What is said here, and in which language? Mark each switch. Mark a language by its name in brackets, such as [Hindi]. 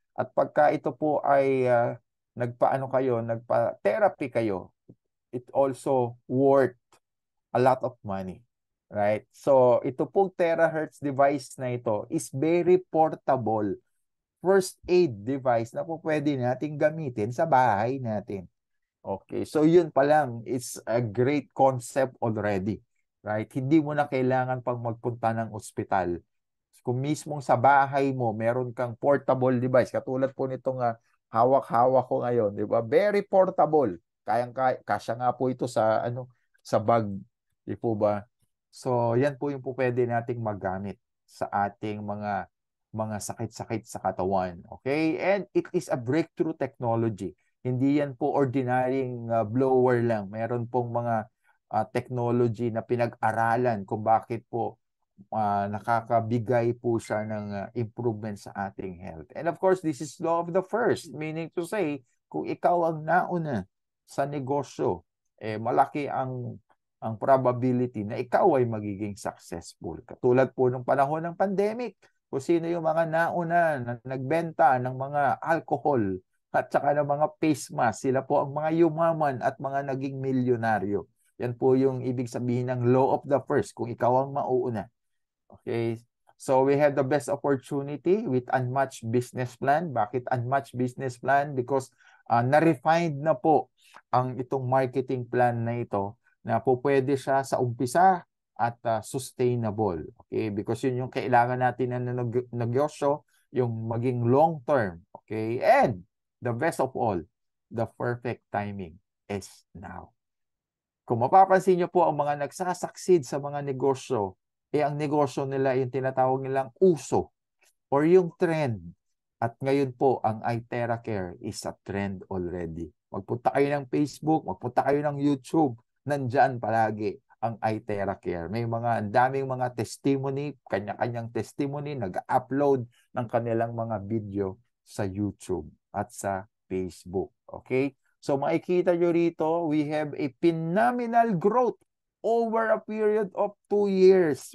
[Filipino] At pagka ito po ay nagpa-therapy kayo, [English] it also worth a lot of money. Right? [Filipino] So, ito pong terahertz device na ito [English] is very portable. [Filipino] First aid device na po pwede nating gamitin sa bahay natin. [English] Okay, so [Filipino] yun pa lang, [English] it's a great concept already. Right? [Filipino] Hindi mo na kailangan pang magpunta ng ospital. Kung mismong sa bahay mo, meron kang portable device. Katulad po nitong hawak-hawak ko ngayon, di ba? [English] Very portable. [Filipino] Kasya nga po ito sa sa bag, di po ba? So, yan po yung po pwede nating magamit sa ating mga sakit-sakit sa katawan. [English] Okay? And it is a breakthrough technology. [Filipino] Hindi yan po ordinaryong blower lang. Meron pong mga technology na pinag-aralan kung bakit po nakakabigay po siya ng improvement sa ating health. [English] And of course, this is law of the first, meaning to say, [Filipino] kung ikaw ang nauna sa negosyo, malaki ang probability na ikaw ay magiging successful. Katulad po nung panahon ng pandemic, kung sino yung mga nauna na nagbenta ng mga alcohol at saka ng mga face mask, sila po ang mga yumaman at mga naging milyonaryo. Yan po yung ibig sabihin ng law of the first, kung ikaw ang mauuna. [English] Okay, so we have the best opportunity with unmatched business plan. [Filipino] Bakit unmatched business plan? [English] Because [Filipino] na-refined na po ang itong marketing plan na ito na po pwede siya sa umpisa at sustainable. Okay, because yun yung kailangan natin na negosyo, yung maging long term. [English] Okay, and the best of all, the perfect timing is now. [Filipino] Kung mapapansin nyo po ang mga nagsasucceed sa mga negosyo, ang negosyo nila yung tinatawag nilang uso or yung trend. At ngayon po, ang iTera Care [English] is a trend already. [Filipino] Magpunta kayo ng Facebook, magpunta kayo ng YouTube, nandyan palagi ang iTera Care. May ang daming mga testimony, kanya-kanyang testimony, nag-upload ng kanilang mga video sa YouTube at sa Facebook. [English] Okay? [Filipino] So makikita nyo rito, [English] we have a phenomenal growth over a period of 2 years.